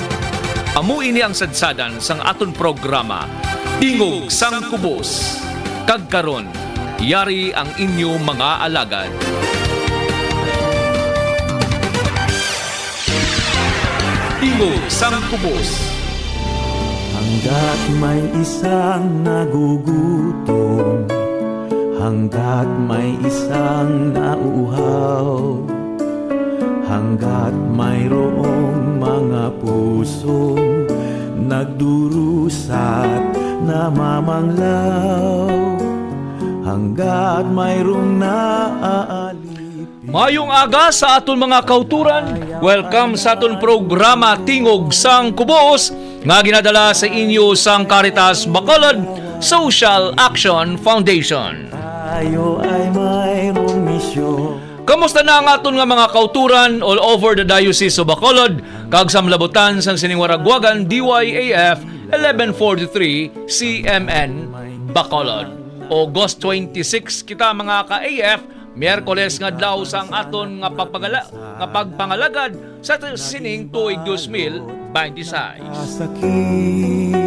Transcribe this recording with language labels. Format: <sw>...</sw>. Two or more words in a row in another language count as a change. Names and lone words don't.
<hil>Amo ini ang sadsadan sang aton programa Tingog sang Kubos. Kag karon, yari ang inyo mga alagad. Tingog sang Kubos.</hil> <tl>Hanggat may isang nagugutom, hanggat may isang nauuhaw, hanggat mayroong mga pusong nagdurusat namamanglaw, hanggat mayroong naaalipin.</tl> <hil>Mayong aga sa aton mga kauturan. Welcome sa aton programa Tingog sang Kubos nga ginadala sa inyo sang Caritas Bacolod Social Action Foundation.</hil> <tl>Tayo ay mayroong misyon.</tl> <hil>Kamusta na ang aton nga mga kauturan</hil> <en>all over the Diocese of Bacolod</en> <hil>kag sa mlabotan sang Siningwaragwagan DYAF 1143 CMN Bacolod. August 26 kita mga ka-AF, Miyerkules nga adlaw sang aton nga pagpangalagad sa sining tuig 2026.</hil>